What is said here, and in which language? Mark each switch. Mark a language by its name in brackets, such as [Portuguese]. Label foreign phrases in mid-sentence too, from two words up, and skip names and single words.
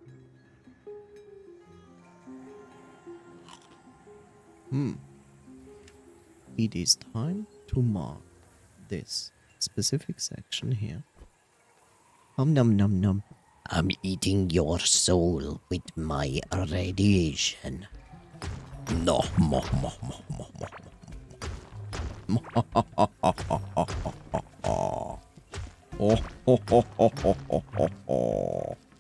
[English] It is time to mark this specific section here. Nom nom nom. I'm eating your soul with my radiation. No, mo, mo, mo, mo, mo. Oh, ho, ho, ho, ho, ho, ho, ho.